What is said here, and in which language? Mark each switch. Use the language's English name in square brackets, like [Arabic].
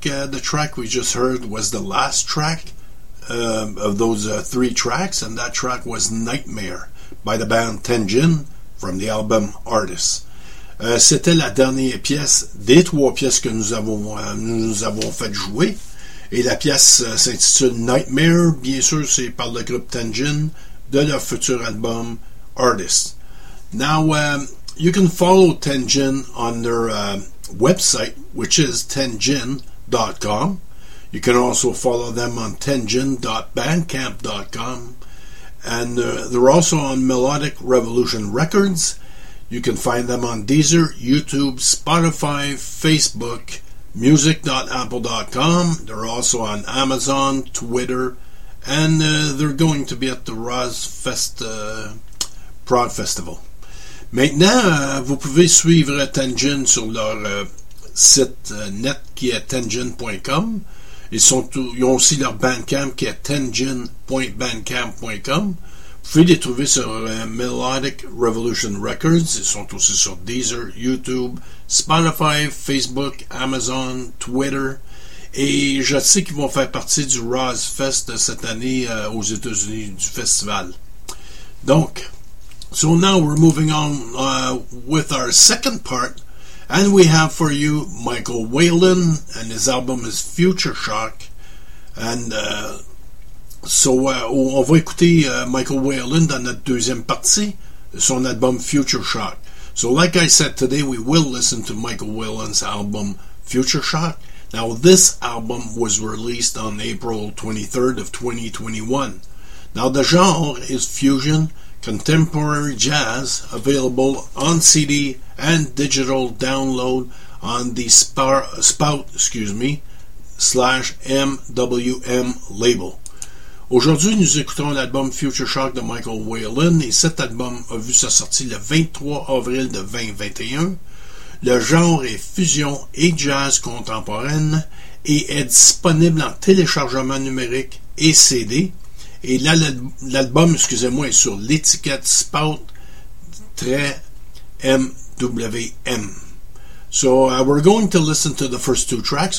[English] The track we just heard was the last track of those three tracks, and that track was Nightmare by the band Tenjin from the album Artists. [French] C'était la dernière pièce des trois pièces que nous avons fait jouer, et la pièce s'intitule Nightmare. Bien sûr, c'est par le groupe Tenjin de leur futur album Artists. [English] Now, you can follow Tenjin on their website, which is tenjin.com. You can also follow them on tenjin.bandcamp.com, and they're also on Melodic Revolution Records. You can find them on Deezer, YouTube, Spotify, Facebook, music.apple.com. They're also on Amazon, Twitter, and they're going to be at the Rozfest Prague Festival. [French] Maintenant, vous pouvez suivre Tenjin sur leur site net qui est tenjin.com. Ils ont aussi leur Bandcamp qui est tenjin.bandcamp.com. Vous pouvez les trouver sur Melodic Revolution Records. Ils sont aussi sur Deezer, YouTube, Spotify, Facebook, Amazon, Twitter. Et je sais qu'ils vont faire partie du Rozfest cette année aux États-Unis du festival. Donc, [English] so now we're moving on with our second part, and we have for you Michael Whalen, and his album is Future Shock. [French] And on va écouter Michael Whalen dans notre deuxième partie de son album Future Shock. [English] So like I said, today we will listen to Michael Whalen's album Future Shock. Now this album was released on April 23rd of 2021. Now the genre is fusion, contemporary jazz, available on CD and digital download on the Spout/MWM label. [French] Aujourd'hui, nous écoutons l'album Future Shock de Michael Whalen, et cet album a vu sa sortie le 23 avril de 2021. Le genre est fusion et jazz contemporaine et est disponible en téléchargement numérique et CD. Et là, l'album est sur l'étiquette Spout/MWM. [English] So, we're going to listen to the first two tracks.